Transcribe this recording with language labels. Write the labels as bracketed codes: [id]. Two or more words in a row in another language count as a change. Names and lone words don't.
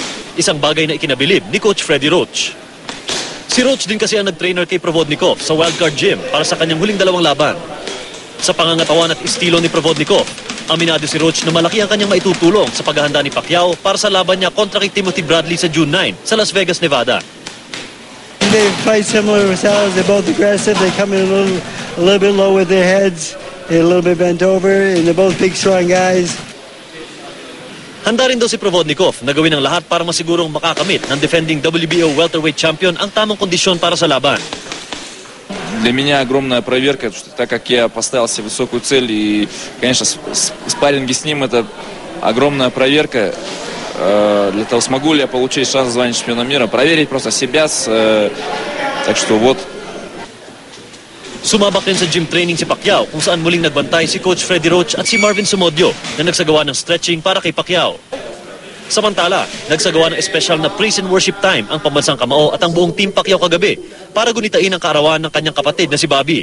[tl] Isang bagay na ikinabilib ni Coach Freddie Roach. Si Roach din kasi ang nag-trainer kay Provodnikov sa Wildcard Gym para sa kanyang huling dalawang laban. Sa pangangatawan at estilo ni Provodnikov, aminado si Roach na malaki ang kanyang maitutulong sa paghahanda ni Pacquiao para sa laban niya kontra kay Timothy Bradley sa June 9 sa Las Vegas, Nevada. [en] They fight similar styles. They're both aggressive. They come in a little bit low with their heads. They're a little bit bent over, and they're both big, strong guys. [tl] Handa rin daw si Provodnikov na gawin ang lahat para masigurong makakamit ng [en] defending WBO welterweight champion [tl] ang tamang kondisyon para sa laban. [ru] Для меня огромная проверка, так как я поставил себе высокую цель, и, конечно, спарринги с ним это огромная проверка. Для того, смогу ли я получить шанс звания чемпиона мира, проверить просто себя. Так что вот. [tl] Sumabak rin sa [en] gym training [tl] si Pacquiao kung saan muling nagbantay si Coach Freddie Roach at si Marvin Sumodio na nagsagawa ng stretching para kay Pacquiao. Samantala, nagsagawa ng espesyal na [en] praise and worship time [tl] ang pambansang kamao at ang buong team Pacquiao kagabi para gunitain ang kaarawan ng kanyang kapatid na si Bobby.